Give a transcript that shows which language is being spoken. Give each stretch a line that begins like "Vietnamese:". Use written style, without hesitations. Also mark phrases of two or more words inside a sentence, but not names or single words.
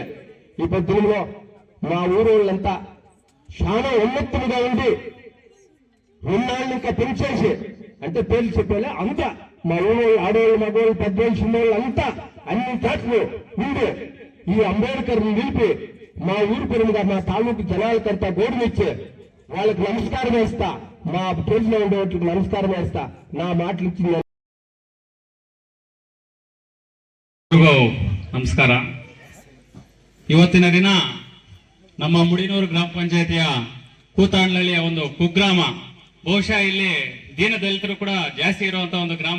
Telugu: ఈ పొద్దులో మా ఊరు వాళ్ళంతా చాలా ఉన్నతులుగా ఉండి ఉన్నాళ్ళు ఇంకా పెంచేసి అంటే పేర్లు చెప్పేలా అంతా మా ఊరు ఆడవాళ్ళు మగవాళ్ళు పెద్దవాళ్ళు చిన్నవాళ్ళు అంతా అన్ని చాట్లు ఉండి ఈ అంబేద్కర్ నిలిపి మా ఊరు పెరుగుగా మా తాలూకు జనాలకంతా గౌరవించి వాళ్ళకి నమస్కారం వేస్తా, మా పేరులో ఉండేవాళ్ళకి నమస్కారం వేస్తా. నా మాటలు ఇచ్చింది
Kannada: ನಮಸ್ಕಾರ. ಇವತ್ತಿನ ದಿನ ನಮ್ಮ ಮುಡಿನೂರು ಗ್ರಾಮ ಪಂಚಾಯತಿಯ ಕೂತಾಂಡ್ಲಳ್ಳಿಯ ಒಂದು ಕುಗ್ರಾಮ, ಬಹುಶಃ ಇಲ್ಲಿ ದೀನ ದಲಿತರು ಕೂಡ ಜಾಸ್ತಿ ಇರುವಂತ ಒಂದು ಗ್ರಾಮ.